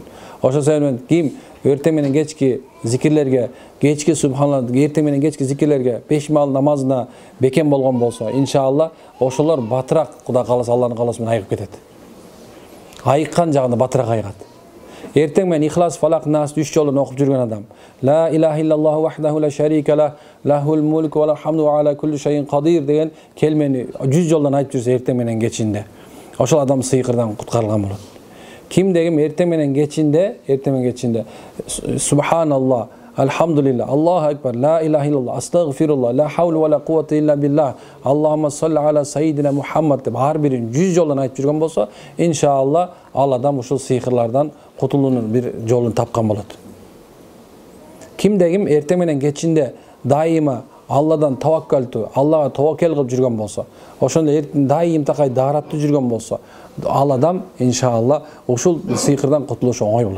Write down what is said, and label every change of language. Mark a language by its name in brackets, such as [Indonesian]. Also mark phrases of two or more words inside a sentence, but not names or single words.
[Kyrgyz] Ошол себептен ким эртең менен кечки зикирлерге, кечки субханалла, эртең менен кечки зикирлерге, 5 маал намазына бекем болгон болсо, иншалла ошолор батыраак Кудай кааласа Алланын кааласы менен айыгып кетет. Айыккан жагында батыраак айыгат. Эртең менен Ихлас, Фалак, Нас 3 жолун окуп жүргөн адам. [Arabic] لا إله إلا الله وحده لا شريك له، له الملك وله الحمد وعلى كل شيء قدير [Kyrgyz] деген келмени 100 жолдан айтып жүрсө эртең менен кечинде, ошол адам сыйкырдан куткарылган болот. Ким дегим эртең менен кечинде субханалла, [Arabic] الحمد لله، الله أكبر، لا إله إلا الله، أستغفر الله، لا حول ولا قوة إلا بالله، اللهم صل على سيدنا محمد [Kyrgyz] деп ар бирин 100 жолдан айтып жүргөн болсо, иншалла ал адам ушул сыйкырлардан кутулуунун бир жолун тапкан болот. Ким дегим эртең менен кечинде дайыма Алладан таваккалтуу, Аллага таваккал кылып жүргөн болсо, ошондо дайым такай daarаттуу жүргөн болсо, ал адам иншалла ушул сыйкырдан кутулушу оңой болот.